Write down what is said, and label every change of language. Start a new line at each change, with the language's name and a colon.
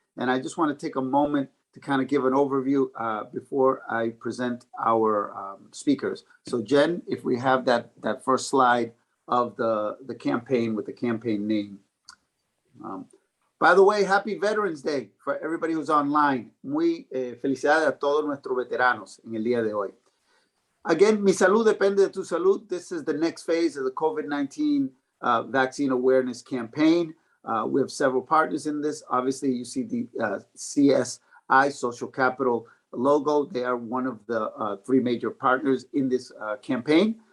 English: And I just want to take a moment to kind of give an overview before I present our speakers. So Jen, if we have that first slide of the campaign with the campaign name. By the way, happy Veterans Day for everybody who's online.
Spanish: Muy felicidades a todos nuestros veteranos en el día de hoy. Again, mi salud depende de tu salud.
English: This is the next phase of the COVID-19 vaccine awareness campaign. We have several partners in this. Obviously, you see the CSI, Social Capital logo. They are one of the three major partners in this campaign.